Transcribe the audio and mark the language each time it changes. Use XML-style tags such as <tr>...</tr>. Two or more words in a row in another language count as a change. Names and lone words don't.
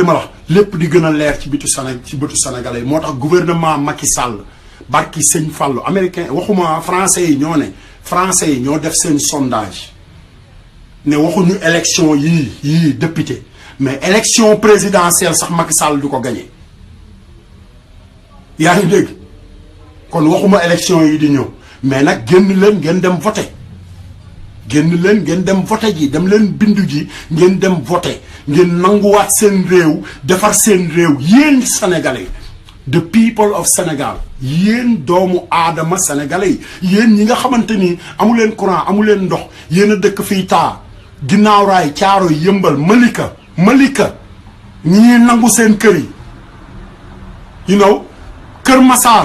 <wo>ma la wax lépp di gën a leer ci bëtu Sénégalais yi moo tax gouvernement Macky Sall barki sëñ Fallou américain waxuma français yi ñoo def seen sondage ne waxuñu élection yii député</wo> <fr>mais élection présidentielle</fr> <wo>sax Macky Sall du ko gagné yaa ngi dégg kon waxuma élection yi di ñëw mais nag génn leen ngeen dem voté ji dem leen bindu ji ngeen dem voté ngeen nanguwaat seen réew defar seen réew yéen sénégalais</wo> <en>the people of Sénégal</en> <wo>yéen doomu aadama sénégalais yi yéen ñi nga xamante ni amu leen courant amu leen ndox yéen a dëkk fii taa ginnaaw raay caaro yëmbal malika ñii nangu seen kër yi Kër Masaar</wo>